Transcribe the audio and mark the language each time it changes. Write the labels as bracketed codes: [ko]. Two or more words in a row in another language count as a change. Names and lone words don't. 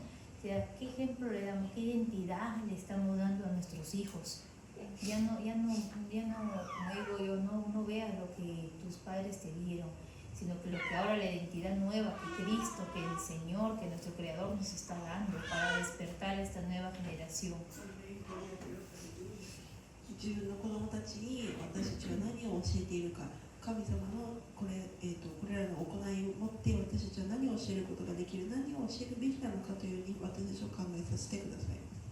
[es] O sea, ¿qué ejemplo le damos? ¿Qué identidad le estamos dando a nuestros hijos? Ya no, como digo yo, no veas lo que tus padres te dieron, sino que lo que ahora la identidad nueva que Cristo, que el Señor, que nuestro Creador nos está dando para despertar esta nueva generación. [ja] 自分の子供たちに私たちは何を教えているか、神様のこれらの行いをもって私たちは何を教えることができる、何を教えるべきなのかというふうに私たちを考えさせてください。